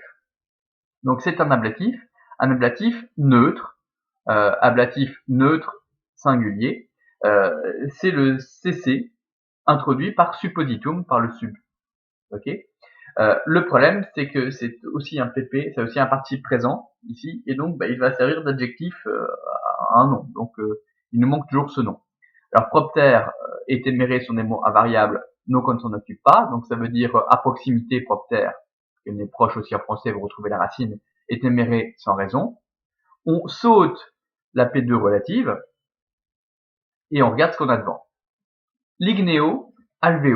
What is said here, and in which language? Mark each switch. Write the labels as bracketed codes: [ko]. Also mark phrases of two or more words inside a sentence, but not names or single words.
[fr] Donc, c'est un ablatif neutre, singulier, c'est le CC introduit par suppositum, par le sub. Ok. Le problème, c'est que c'est aussi un PP, c'est aussi un participe présent ici, et donc il va servir d'adjectif à un nom. Donc il nous manque toujours ce nom. Alors propter et téméré sont des mots invariables, nos qu'on ne s'en occupe pas, donc ça veut dire à proximité propter, qui est proche aussi en français, vous retrouvez la racine, et téméré sans raison. On saute la P2 relative, et on regarde ce qu'on a devant. [la] Ligneo, alvéo.